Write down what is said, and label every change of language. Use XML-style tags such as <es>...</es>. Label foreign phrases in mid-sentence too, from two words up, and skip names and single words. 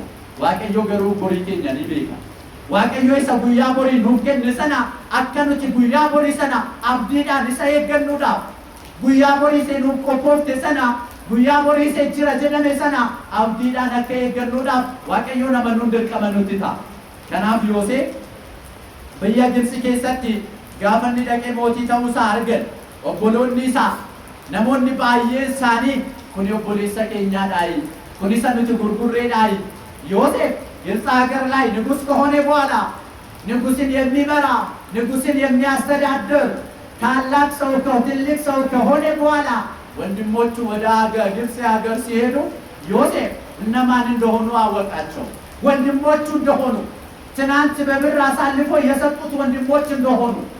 <om>Waaqayyo garuu borii keenya ni beeka. Waaqayyo isa guyyaa borii nuuf kenne sana akka nuti guyyaa borii sana abdiidhaan isa eeggannuudhaaf guyyaa borii isa nuuf qophoofte sana guyyaa borii isa jira jedhame sana abdiidhaan akka eeggannuudhaaf Waaqayyo nama nuun dirqama nutti ta'a. Kanaaf Yoosef biyya Gibxii keessatti gaafa inni dhaqee mootii ta'uusaa argan obboloonni isaa namoonni baay'een isaanii kun obboleessa keenyaadhaayi kun isa nuti gurgurreedhaayi</om> <am>Yoosef ግብፅ ሀገር ላይ ንጉሥ ከሆነ በኋላ ንጉሥን የሚመራ ንጉሥን የሚያስተዳድር ታላቅ ሰው ትልቅ ሰው ከሆነ በኋላ ወንድሞቹ ወደ ግብፅ ሀገር ሲሄዱ ዮሴፍ እነማን እንደሆኑ አወቃቸው። ወንድሞቹ እንደሆኑ ትናንት በብር አሳልፎ የሰጡት ወንድሞች እንደሆኑ</am>